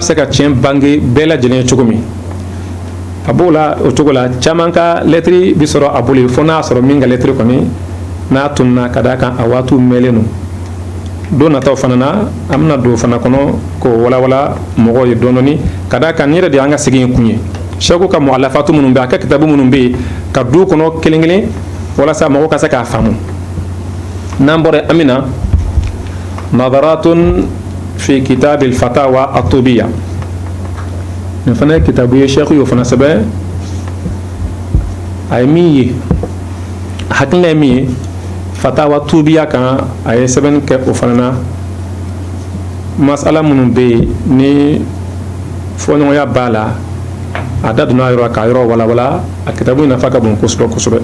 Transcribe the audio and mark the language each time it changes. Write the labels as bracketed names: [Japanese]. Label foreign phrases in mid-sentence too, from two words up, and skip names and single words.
[Bambara] se ka tiɲɛ bange bɛɛ lajɛlen ye cogo min a b'o la o cogo la caman ka lettre bi sɔrɔ a bolo fo n'a y'a sɔrɔ min ka lettre kɔni n'a tununa ka d'a kan a waatiw mɛnlen don don nataw fana na an bɛna don fana kɔnɔ k'o walawala mɔgɔw ye dɔɔni ka d'a kan nin yɛrɛ de y'an ka sigi in kun ye Cheikh ka mu'allafatu minnu bɛ a ka kitabu minnu bɛ yen ka du kɔnɔ kelen kelen walasa mɔgɔw ka se k'a faamu. N'an bɔra an bɛna nadaratun fi kitab al-fatawa at-tubiya nin fana ye kitabu ye Cheikh y'o fana sɛbɛn a ye min ye a hakilina ye min ye fatawa tubiya kan a ye sɛbɛnni kɛ o fana na masala minnu bɛ yen ni fɔɲɔgɔnya b'a la a da donna a yɔrɔ k'a yɔrɔ walawala a kitabu in nafa ka bon kosɛbɛ kosɛbɛ.